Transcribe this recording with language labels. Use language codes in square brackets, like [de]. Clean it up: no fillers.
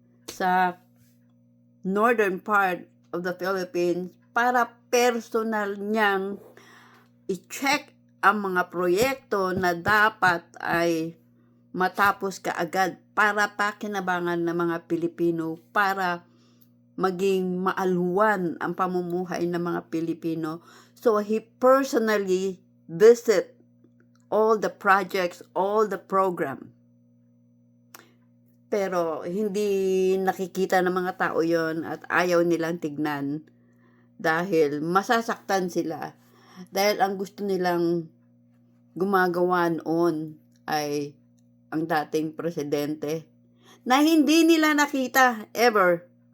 [tl] sa [en] northern part of the Philippines, [tl] para personal niyang i-check ang mga proyekto na dapat ay matapos kaagad para pakinabangan ng mga Pilipino, para maging maalwan ang pamumuhay ng mga Pilipino. [en] So he personally visit all the projects, all the program. [tl] Pero hindi nakikita ng mga tao yon at ayaw nilang tignan dahil masasaktan sila. Dahil ang gusto nilang gumagawa noon ay ang dating presidente na hindi nila nakita ever.